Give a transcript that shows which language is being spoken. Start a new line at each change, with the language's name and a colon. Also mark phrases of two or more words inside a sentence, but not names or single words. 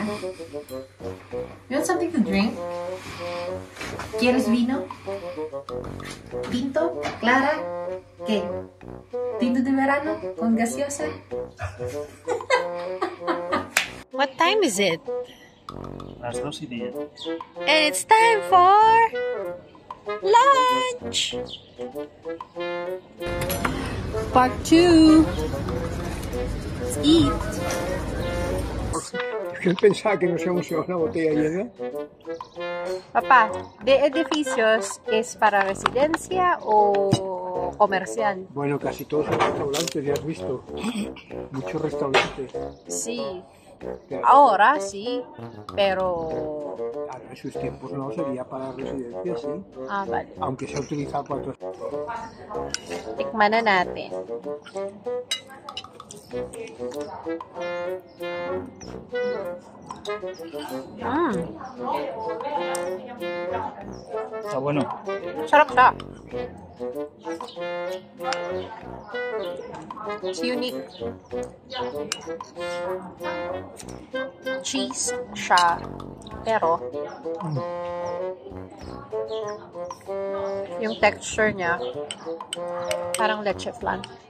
English: You want something to drink?
Spanish: ¿Quieres vino? ¿Pinto? ¿Clara? ¿Qué? ¿Tinto de verano? ¿Con gaseosa?
English: What time is it?
Spanish: Las 2:10.
English: And it's time for lunch! Part 2. Let's eat.
Spanish: Yo pensaba que nos íbamos a llevar una botella llena. Papá, ¿de edificios es para residencia o comercial? Bueno, casi todos son restaurantes, ya has visto. Muchos restaurantes. Sí. Ahora sí, pero... Claro, en sus tiempos no sería para residencias, sí. Ah, vale. Aunque se ha utilizado para otros.
Filipino: Tikman na natin.
Spanish: Está bueno.
Filipino: Sarap siya.
English: It's unique.
Filipino: Cheese siya. Pero, yung texture niya, parang leche flan.